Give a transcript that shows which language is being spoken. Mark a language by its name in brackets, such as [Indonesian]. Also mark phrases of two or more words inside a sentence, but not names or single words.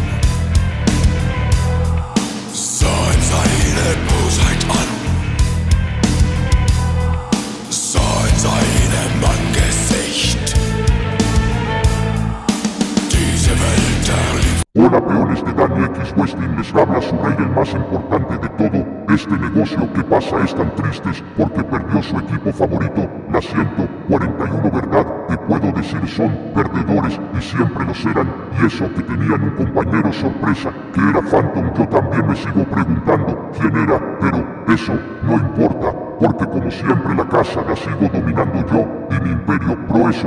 [German] sah ihm seine Bosheit an, sah in seinem Angesicht diese Welt erliebt. [Spanish] Hola peones de Dani X Westin, les habla su rey el más importante de todo. Este negocio que pasa es tan tristes porque perdió su equipo favorito, la 141, ¿verdad? Te puedo decir son perdedores y siempre lo serán. Y eso que tenían un compañero sorpresa, que era Phantom, yo también me sigo preguntando quién era, pero eso no importa, porque como siempre la casa la sigo dominando yo y mi imperio proeso.